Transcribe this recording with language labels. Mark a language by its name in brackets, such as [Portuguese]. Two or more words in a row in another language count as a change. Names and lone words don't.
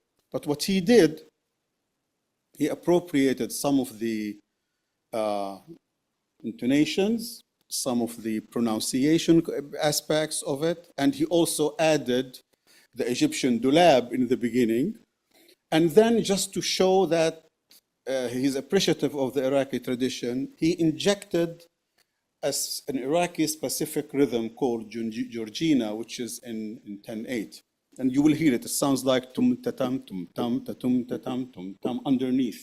[English] But what he did, he appropriated some of the intonations, some of the pronunciation aspects of it, and he also added the Egyptian dulab in the beginning. And then just to show that he's appreciative of the Iraqi tradition, he injected an Iraqi specific rhythm called Georgina, which is in 10/8. And you will hear it. It sounds like tum ta tam tum tam ta tum ta tam tum tam underneath.